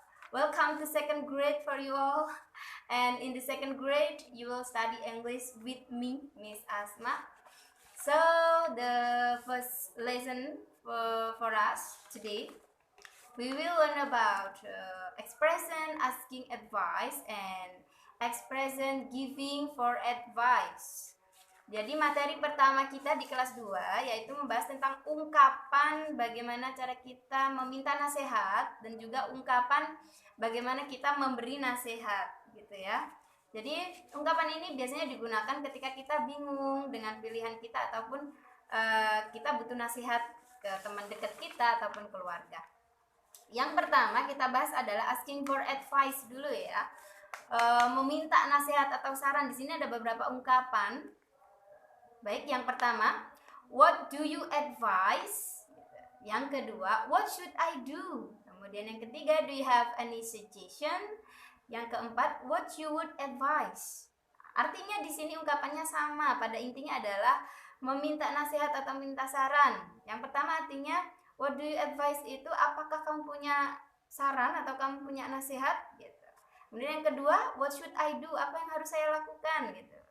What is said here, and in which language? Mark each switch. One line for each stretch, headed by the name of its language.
English: Welcome to second grade for you all. And in the second grade, you will study English with me, Miss Asma. So the first lesson for us today, we will learn about expression asking advice and expression giving for advice.
Indonesian: Jadi materi pertama kita di kelas 2 yaitu membahas tentang ungkapan bagaimana cara kita meminta nasihat dan juga ungkapan bagaimana kita memberi nasihat gitu ya. Jadi ungkapan ini biasanya digunakan ketika kita bingung dengan pilihan kita ataupun kita butuh nasihat ke teman dekat kita ataupun keluarga. Yang pertama kita bahas adalah asking for advice dulu ya. Meminta nasihat atau saran. Di sini ada beberapa ungkapan. Baik, yang pertama,
English: what do you advise?
Indonesian: Yang kedua,
English: what should I do?
Indonesian: Kemudian yang ketiga,
English: do you have any suggestion?
Indonesian: Yang keempat,
English: what you would advise?
Indonesian: Artinya di sini ungkapannya sama, pada intinya adalah meminta nasihat atau minta saran. Yang pertama artinya,
English: what do you advise
Indonesian: itu apakah kamu punya saran atau kamu punya nasihat? Gitu. Kemudian yang kedua,
English: what should I do?
Indonesian: Apa yang harus saya lakukan? Gitu.